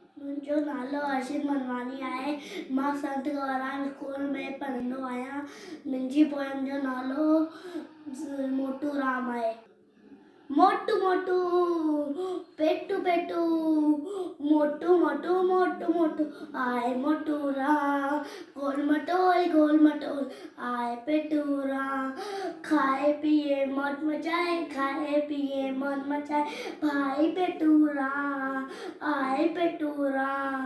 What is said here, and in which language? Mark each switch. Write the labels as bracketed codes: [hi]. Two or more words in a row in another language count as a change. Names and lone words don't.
[sd] जो नालो अर्षित मनवानी आहे। मां संत गौरांग स्कूल में पढ़ंदो आहियां। मुंहिंजी पोयम जो नालो मोटू राम आहे। मोटू मोटू पेटू पेटू मोटू मोटू मोटू मोटू आए मोटू राम। गोल मटोल आए पेटू राम। खाए पिए मौज मचाए, खाए पिए मौज मचाए, भाई पेटू राम आए पेटू राम।